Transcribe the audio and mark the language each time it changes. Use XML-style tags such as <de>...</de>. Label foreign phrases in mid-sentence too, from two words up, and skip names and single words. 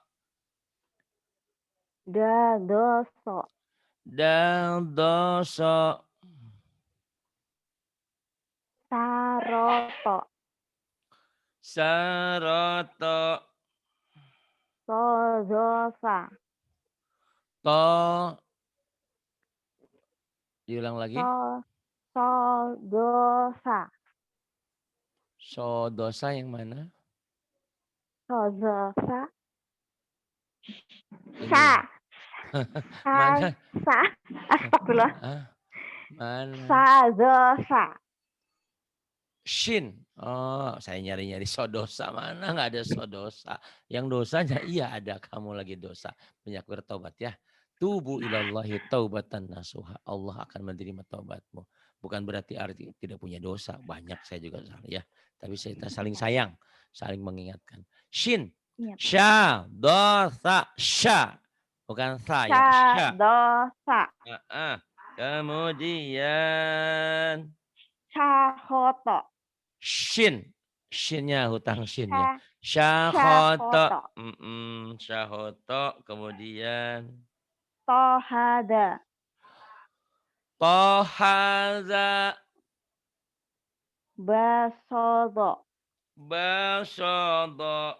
<id>Dadoso. Dadoso. Saroto. Saroto. Sodosa. To. Diulang lagi. Sodosa. Sodosa yang mana? Sodosa. Ini. Sa. Mana? Sa. Astagfirullah. Mana? Sadosa. Shin. Oh, saya nyari-nyari sodosa. Mana nggak ada sodosa. Yang dosanya, iya ada. Kamu lagi dosa. Banyak bertobat ya.</id> <ar>توبوا إلى الله توبة نصوحا.</ar> <id>Allah akan menerima taubatmu. Bukan berarti arti tidak punya dosa. Banyak saya juga salah ya. Tapi kita saling sayang. Saling mengingatkan. Shin. Iya, Pak. Sya. Dosa. Sya. Bukan sa ya. Sya. Sadosa. Kemudian. Sahoto. Shin. Shinnya hutang shin ya. Sa. Syahoto. Sahoto. Syahoto. Kemudian. Tohada. Tohaza. Basodo. Basodo.</id>